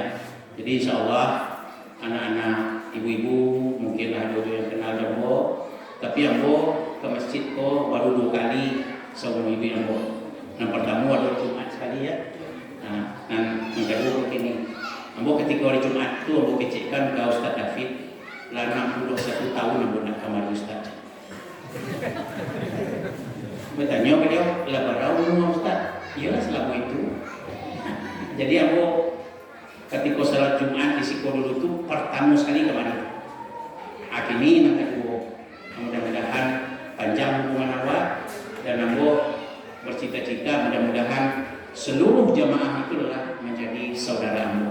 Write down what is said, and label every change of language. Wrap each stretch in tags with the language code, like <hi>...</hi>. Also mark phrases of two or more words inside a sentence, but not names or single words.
<id>Jadi</id> <ar>insya Allah</ar> <id>anak-anak ibu-ibu mungkin ada yang kenal dan ambo ke masjid ko baru 2 kali seumur hidup ambo. Yang pertama waktu Jumat sekali ya.</id> <min>Nah, yang kedua begini. Ambo ketika hari Jumat itu ambo kecekkan ke Ustaz David lah 61 tahun ambo nak kamar Ustaz. Bertanya beliau, lah berapa umur Ustaz?</min> <id>Iyalah selama itu. Jadi ambo ketika salat Jumat di Siko dulu itu pertama sekali kemarin. Akhirnya yang kedua, mudah-mudahan panjang hubungan awak dan ambo bercita-cita mudah-mudahan seluruh jamaah itu adalah menjadi saudara ambo.</id>